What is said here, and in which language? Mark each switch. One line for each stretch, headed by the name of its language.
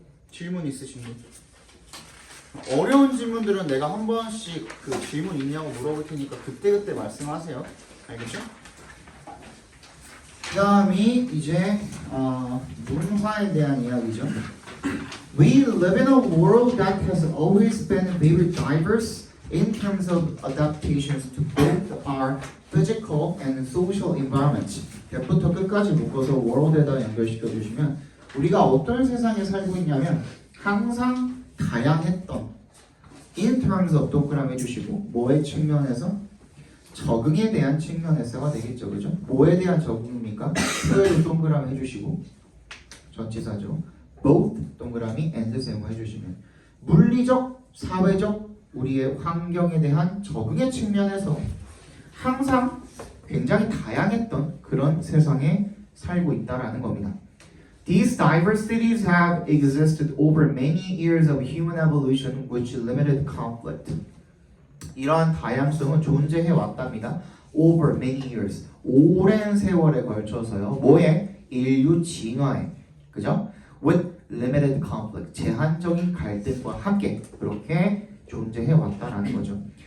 Korean: 질문 있으신 분? 어려운 질문들은 내가 한 번씩 그 질문 있냐고 물어볼 테니까 그때그때 말씀하세요. 알겠죠? 그 다음이 이제 문화에 대한 이야기죠.
English: We live in a world that has always been very diverse in terms of adaptations to both our physical and social environment.
Korean: 백부터 끝까지 묶어서 world에다 연결시켜 주시면 우리가 어떤 세상에 살고 있냐면 항상 다양했던
English: in terms of
Korean: 동그라미 해주시고 뭐의 측면에서? 적응에 대한 측면에서가 되겠죠. 그죠? 뭐에 대한 적응입니까? 표현을 동그라미 해주시고 전치사죠. both 동그라미 and 세모 해주시면 물리적, 사회적 우리의 환경에 대한 적응의 측면에서 항상 굉장히 다양했던 그런 세상에 살고 있다라는 겁니다.
English: These diversities have existed over many years of human evolution which limited conflict.
Korean: 이러한 다양성은 존재해 왔답니다.
English: Over many years.
Korean: 오랜 세월에 걸쳐서요. 뭐에? 인류 진화에. 그죠?
English: With limited conflict.
Korean: 제한적인 갈등과 함께 그렇게 존재해 왔다라는 거죠.